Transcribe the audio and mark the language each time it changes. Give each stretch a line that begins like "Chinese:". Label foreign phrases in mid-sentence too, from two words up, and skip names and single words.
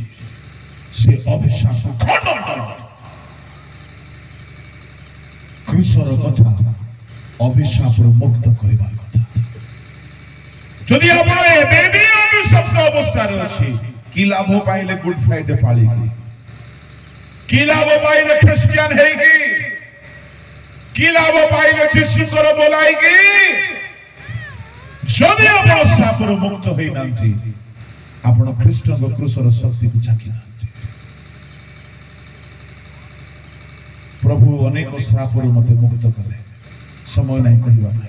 Odia: ସେ ଅଭିଶାପ କ୍ରୁଶର କଥା, ଅଭିଶାପରୁ ମୁକ୍ତ କରିବା କଥା। ଯଦି ଆପଣ ଏବେ ବି ଅଭିଶପ୍ତ ଅବସ୍ଥାରେ ଅଛି, କି ଲାଭ ପାଇଲେ ଗୁଡ୍ ଫ୍ରାଇଡେ ପାଳିକି, କି ଲାଭ ପାଇଲେ ଖ୍ରୀଷ୍ଟିଆନ ହେଇକି, କି ଲାଭ ପାଇଲେ ଯୀଶୁଙ୍କର ବୋଲାଇକି? ଯଦି ଆପଣ ସାପରୁ ମୁକ୍ତ ହେଇନାହାନ୍ତି, ଆପଣ ଖ୍ରୀଷ୍ଟଙ୍କ କ୍ରୁଶର ଶକ୍ତିକୁ ଚାଖି ନାହାନ୍ତି। ପ୍ରଭୁ ଅନେକ ଶ୍ରାପରୁ ମୋତେ ମୁକ୍ତ କଲେ, ସମୟ ନାହିଁ କହିବା ପାଇଁ।